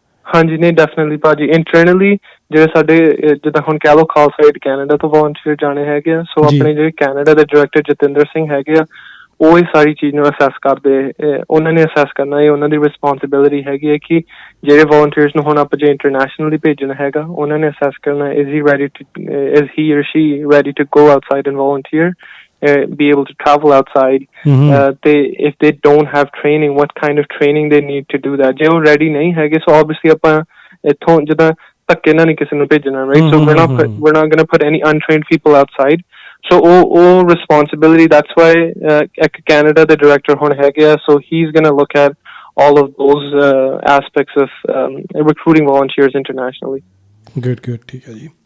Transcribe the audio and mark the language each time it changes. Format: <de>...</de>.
<pa>ਹਾਂਜੀ, ਨਹੀਂ ਡੈਫੀਨਿਟਲੀ ਭਾਜੀ, ਇੰਟਰਨਲੀ ਜਿਹੜੇ ਸਾਡੇ ਜਿੱਦਾਂ ਹੁਣ ਕਹਿ ਲਓ ਖਾਲਸਾ-ਏਡ ਕੈਨੇਡਾ ਤੋਂ ਵੋਲੰਟੀਅਰ ਜਾਣੇ ਹੈਗੇ ਆ, ਸੋ ਆਪਣੇ ਜਿਹੜੇ ਕੈਨੇਡਾ ਦੇ ਡਾਇਰੈਕਟਰ ਜਤਿੰਦਰ ਸਿੰਘ ਹੈਗੇ ਆ, ਉਹ ਇਹ ਸਾਰੀ ਚੀਜ਼ ਨੂੰ ਅਸੈਸ ਕਰਦੇ। ਉਹਨਾਂ ਨੇ ਅਸੈਸ ਕਰਨਾ, ਇਹ ਉਹਨਾਂ ਦੀ ਰਿਸਪੋਂਸਿਬਿਲਿਟੀ ਹੈਗੀ ਹੈ ਕਿ ਜਿਹੜੇ ਵੋਲੰਟੀਅਰਸ ਨੂੰ ਹੁਣ ਆਪਾਂ ਜੇ ਇੰਟਰਨੈਸ਼ਨਲੀ ਭੇਜਣਾ ਹੈਗਾ, ਉਹਨਾਂ ਨੇ ਅਸੈਸ ਕਰਨਾ</pa> <en>is he or she ready to go outside and volunteer, be able to travel outside. If they don't have training, what kind of training they need to do that.</en> <pa>ਜੇ ਉਹ ready ਨਹੀਂ ਹੈਗੇ, so obviously ਆਪਾਂ ਇੱਥੋਂ ਜਿੱਦਾਂ ਧੱਕੇ ਨਾਲ ਨਹੀਂ ਕਿਸੇ ਨੂੰ ਭੇਜਣਾ, right?</pa> <en>So we're not going to put any untrained people outside. So all responsibility, that's why Canada the director hon hai, so he's going to look at all of those aspects of recruiting volunteers internationally.</en> <hi>Good. ठीक है जी.</hi>